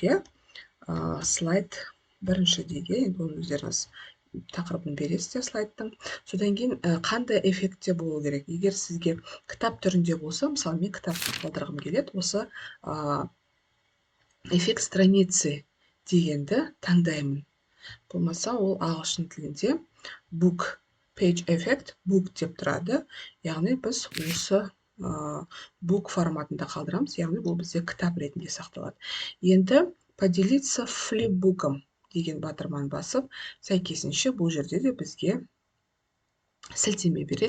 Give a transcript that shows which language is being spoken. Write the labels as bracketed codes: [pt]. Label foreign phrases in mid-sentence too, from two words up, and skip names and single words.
[kk] Слайд бірінші дейге, енді оны өздеріңіз тақырыбын бересіздер слайдтың. Содан кейін қандай эффектте болу керек? Егер сізге кітап түрінде болса, мысалы мен кітап қалдырғым келеді, осы [ru] эффект страницы [kk] дегенді таңдаймын. Болмаса ол ағылшын тілінде [en] book page effect book [kk] деп тұрады. Яғни біз осы book форматында қалдырамыз, яғни бұл бізде кітап ретінде сақталады. Енді [ru] поделиться флипбуком [kk] деген батырманы басып, сәйкесінше бұл жерде де бізге сілтеме береді.